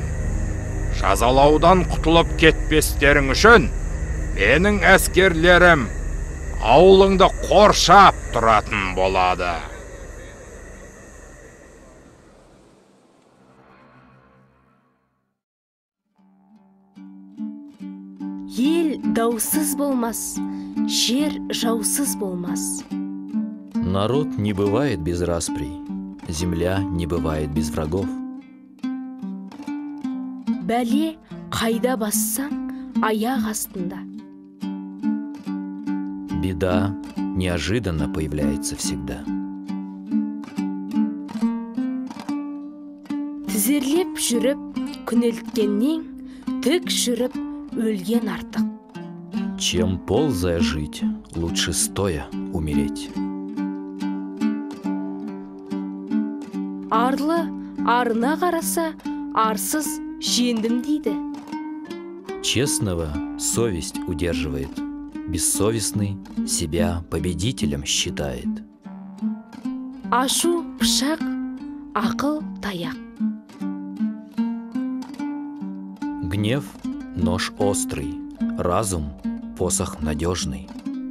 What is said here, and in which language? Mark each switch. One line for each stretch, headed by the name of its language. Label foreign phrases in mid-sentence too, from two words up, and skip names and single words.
Kazakh: Жазалаудан құтылып кетпестерің үшін менің әскерлерім ауылыңды қоршап тұратын болады. Ел даусыз болмас, жер жаусыз болмас.
Russian: Народ не бывает без расприй, земля не бывает без врагов.
Kazakh: Бәле қайда бассаң, аяқ астында.
Russian: Беда неожиданно появляется всегда.
Kazakh: Тізерлеп жүріп, күнелткеннен, тік жүріп, өлген артық.
Russian: Чем ползая жить, лучше стоя умереть.
Kazakh: Арлы арына қараса, арсыз жеңдім дейді.
Russian: Честного совесть удерживает, бессовестный себя победителем считает.
Kazakh: Ашу пышақ, ақыл таяқ.
Russian: Гнев — нож острый, разум — посох надежный.